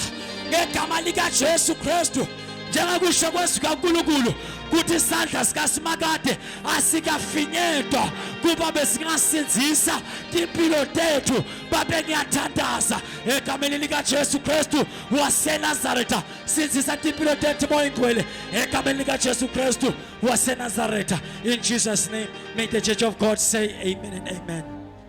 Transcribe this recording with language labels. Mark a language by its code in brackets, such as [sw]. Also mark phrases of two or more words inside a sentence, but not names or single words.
[ss] ngegama lika Jesu Kristu njengokusho kwesika uNkulunkulu kuthi isandla sikaSimakade asikafinyetwa kuba besingasinzisa impilo tethu babe ngiyathandaza egameni lika Jesu Kristu waseNazaretha sinzisa impilo tethu moyingcwele egameni lika Jesu Kristu waseNazaretha [en] in Jesus name may the church of God say amen and amen.